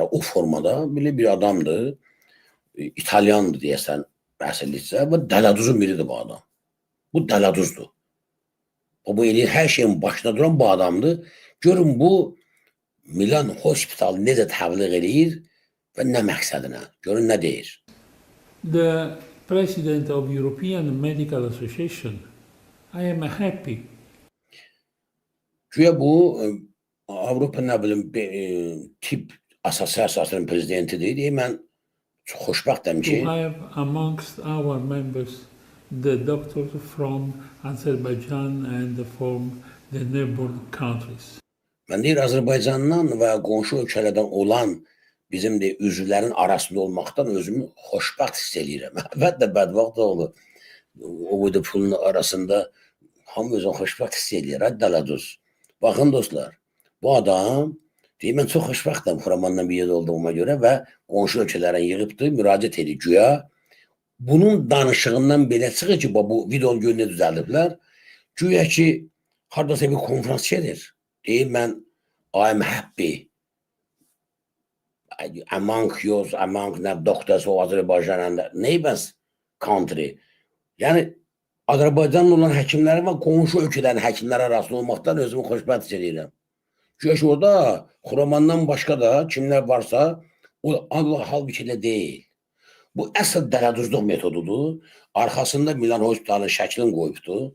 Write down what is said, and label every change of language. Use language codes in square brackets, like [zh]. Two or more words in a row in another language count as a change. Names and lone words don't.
[az] O formada belə bir adamdır, İtalyandır deyəsən, əsilliksə, bu dələduzun biridir bu adam. Bu dələduzdur. Bu eləyir, hər şeyin başına duran bu adamdır. Görün bu Milan Hospital necə təbliğ edir və nə məqsədinə? Görün nə deyir. [en] The President of European Medical Association, I am happy. [az] Güya bu Avropa nə bilim tip asosiasiyasının prezidentidir. Mən çox xoşbəxtəm ki, [en] To have amongst our members the doctors from Azerbaijan and from the neighboring countries. [az] mən deyir, Azərbaycandan və qonşu ölkələrdən olan bizim de üzvlərin arasında olmaqdan özümü xoşbəxt hiss edirəm. Əlbəttə bədbəxt olur. O qədər pulun arasında hamı özünü xoşbəxt hiss edir. Dələduz. Baxın dostlar, bu adam deyir, mən çox xoşbəxtəm Xuramanla bir yerdə olduğuma görə və qonşu ölkələrin yığıbdır, müraciət edir güya. Bunun danışığından belə çıxır ki, bu videonun gününü düzəldiblər. Güya ki, haradasa bir konferans gedir. Deyir, mən [en] I'm happy among doctors of Azərbaycan and neighbors country. [az] Yəni, Azərbaycanlı olan həkimləri və qonşu ölkələrin həkimləri arasında olmaqdan özümü xoşbəxt hiss edirəm. Çünki orada Xuramandan başqa da kimlər varsa, o Allah halbuki elə deyil. Bu əsl dələduzluq metodudur. Arxasında Milan Hospitalın şəklini qoyubdur.